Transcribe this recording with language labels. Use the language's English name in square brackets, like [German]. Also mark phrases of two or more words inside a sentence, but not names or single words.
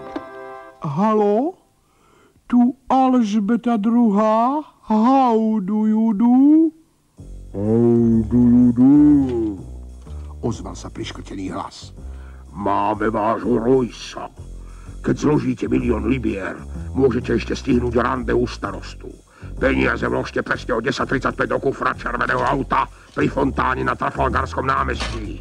[Slovak] Haló? Tu Alžbeta II. [English] How do you do? How do you do? [Slovak] Ozval sa priškrtený hlas. Máme vášho Roysa. Keď zložíte 1 000 000 libier, môžete ešte stihnúť rande u starostu. Peniaze vložte presne o 10:35 do kufra červeného auta pri fontáne na Trafalgarskom námestí.